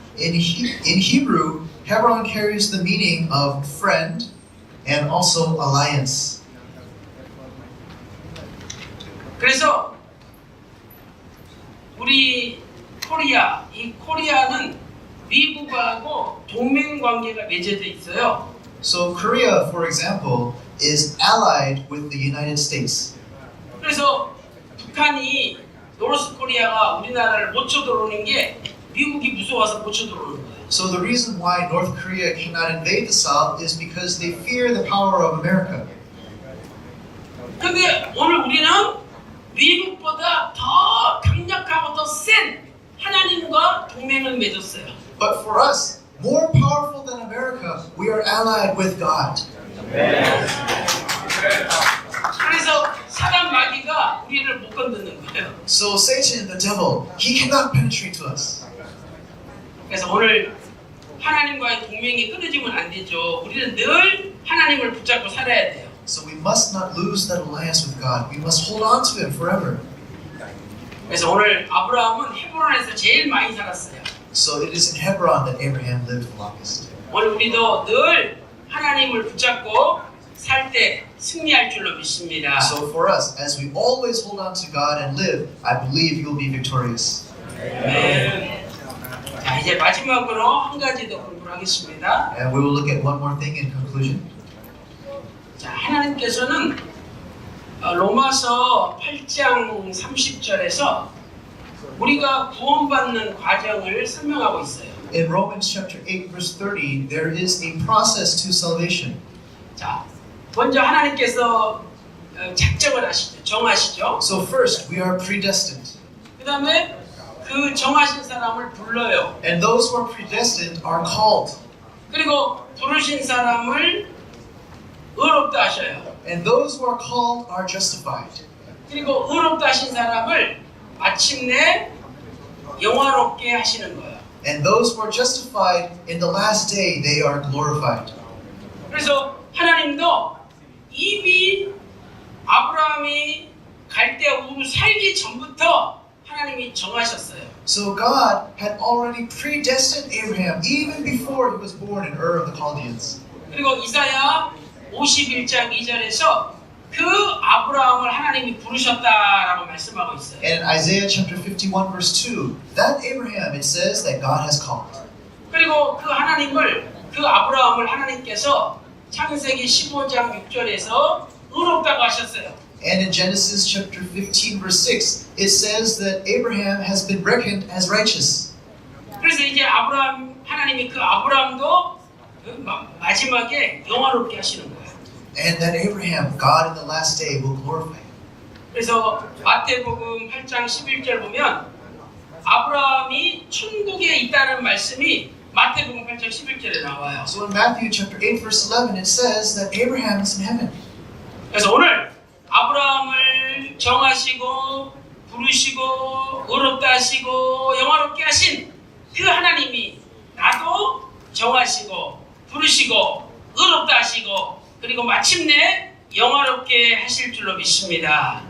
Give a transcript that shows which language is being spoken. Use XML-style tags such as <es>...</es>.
<en>In Hebrew, Hebron carries the meaning of friend and also alliance.</en> <ko>그래서 우리 코리아, 이 코리아는 미국하고 동맹 관계가 맺어져 있어요.</ko> <en>So Korea, for example, is allied with the United States.</en> <ko>그래서 북한이 노스 코리아가 우리나라를 못 쳐들어오는 게 미국이 무서워서 못 쳐들어오는 거예요.</ko> <en>So the reason why North Korea cannot invade the South is because they fear the power of America.</en> <ko>근데 오늘 우리는 미국보다 더 강력하고 더 센 하나님과 동맹을 맺었어요.</ko> <en>But for us, more powerful than America, we are allied with God.</en> <ko>그래서 사단 마귀가 우리를 못 건드는 거예요.</ko> <en>So Satan, the devil, he cannot penetrate to us.</en> <ko>그래서 오늘 하나님과의 동맹이 끊어지면 안 되죠. 우리는 늘 하나님을 붙잡고 살아야 돼요.</ko> <en>So we must not lose that alliance with God. We must hold on to Him forever.</en> <ko>그래서 오늘 아브라함은 헤브론에서 제일 많이 살았어요.</ko> <en>So it is in Hebron that Abraham lived the longest.</en> <ko>오늘 우리도 늘 하나님을 붙잡고 살 때 승리할 줄로 믿습니다.</ko> <en>So for us, as we always hold on to God and live, I believe you will be victorious.</en> <ko>네. 자, 이제 마지막으로 한 가지 더 공부를 하겠습니다.</ko> <en>And we will look at one more thing in conclusion.</en> <ko>자, 하나님께서는 로마서 8장 30절에서 우리가 구원받는 과정을 설명하고 있어요.</ko> <en>In Romans chapter 8 verse 30, there is a process to salvation.</en> <ko>자, 먼저 하나님께서 작정을 하시죠. 정하시죠.</ko> <en>So first, we are predestined.</en> <ko>그 다음에 그 정하신 사람을 불러요.</ko> <en>And those who are predestined are called.</en> <ko>그리고 부르신 사람을 의롭다 하셔요.</ko> <en>And those who are called are justified.</en> <ko>그리고 의롭다 하신 사람을 마침내 영화롭게 하시는 거예요.</ko> <en>And those who are justified in the last day, they are glorified.</en> <ko>그래서 하나님도 이미 아브라함이 갈대우르 살기 전부터 하나님이 정하셨어요.</ko> <en>So God had already predestined Abraham even before he was born in Ur of the Chaldeans.</en> <ko>그리고 이사야 51장 2절에서 그 아브라함을 하나님이 부르셨다라고 말씀하고 있어요.</ko> <en>And in Isaiah chapter 51 verse 2, that Abraham, it says that God has called.</en> <ko>그리고 그 하나님을, 그 아브라함을 하나님께서 창세기 15장 6절에서 의롭다고 하셨어요.</ko> <en>And in Genesis chapter 15 verse 6, it says that Abraham has been reckoned as righteous.</en> <ko>그래서 이제 아브라함, 하나님이 그 아브라함도 마지막에 영화롭게 하시는 거예요.</ko> <en>And that Abraham, God in the last day will glorify him.</en> <ko>그래서 마태복음 8장 11절 보면 아브라함이 천국에 있다는 말씀이 마태복음 8장 11절에 나와요.</ko> <en>So in Matthew chapter 8 verse 11, it says that Abraham is in heaven.</en> <ko>그래서 오늘 아브라함을 정하시고 부르시고 하시고 영화롭게 하신 그 하나님이 나도 정하시고 부르시고 의롭다 하시고 그리고 마침내 영화롭게 하실 줄로 믿습니다.</ko>